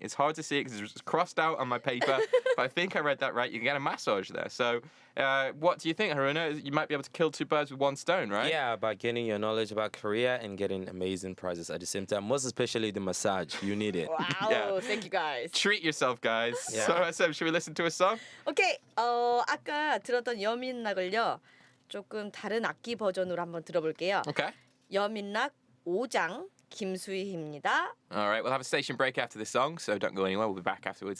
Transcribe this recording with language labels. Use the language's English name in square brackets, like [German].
[English] It's hard to see because it's crossed out on my paper, but I think I read that right. You can get a massage there. So, what do you think, Haruna? You might be able to kill two birds with one stone, right? Yeah, by getting your knowledge about Korea and getting amazing prizes at the same time. Most especially the massage. You need it. 와우, Yeah. thank you guys. Treat yourself, guys. Yeah. So, should we listen to a song? [Korean] 오케이, 아까 들었던 여민락을요, 조금 다른 악기 버전으로 한번 들어볼게요. [English] Okay. [Korean] 여민락 5장 김수희입니다. [English] All right, we'll have a station break after this song, so don't go anywhere. We'll be back afterwards.